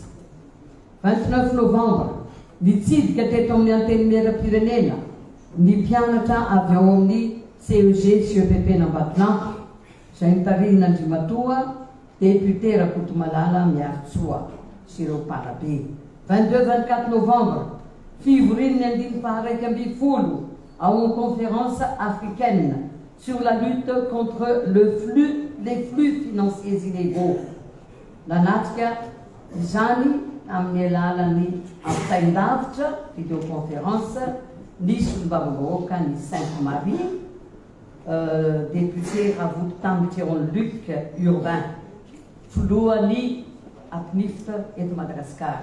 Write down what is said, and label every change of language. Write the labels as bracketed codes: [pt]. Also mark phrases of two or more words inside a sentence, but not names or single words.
[mg] 29 novembre nitsidika teto amin'ny antenimieram-pirenena ny mpianatra avy ao amin'ny CEG sy EPP n'Ambatolampy izay nitarihina Andrimatoa, député Rakotomalala Miartsoa sy ireo mpanabe. [fr] 22-24 novembre [mg] fivorin'ny 112 ao [fr] en conférence africaine sur la lutte contre les flux financiers illégaux. [mg] Nanatrika izany amin'ny alalan'ny ampitaindavitra vidéoconférence ny solombavambahoaka ny Sainte-Marie, député Ravotambitiron Luc Urbain, filohan'ny APNIF eto Madagasikara.